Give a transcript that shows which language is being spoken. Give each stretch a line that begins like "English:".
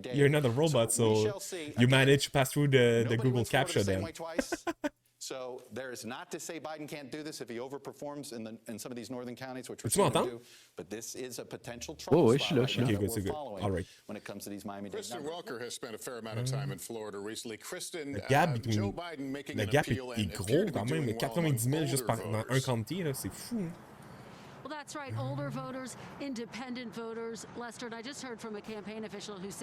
English: You're not a robot, so you managed to pass through the Google CAPTCHA then. So there is not to say Biden can't do this if he overperforms in some of these northern counties, which we're seeing him do. But this is a potential trouble spot right now that we're following when it comes to these Miami-Dade numbers. Kristen Welker has spent a fair amount of time in Florida recently. Kristen, Joe Biden making an appeal
French: est gros quand même, 90 000 juste dans un county, c'est fou.
English: Well, that's right. Older voters, independent voters. Lester, and I just heard from a campaign official who said,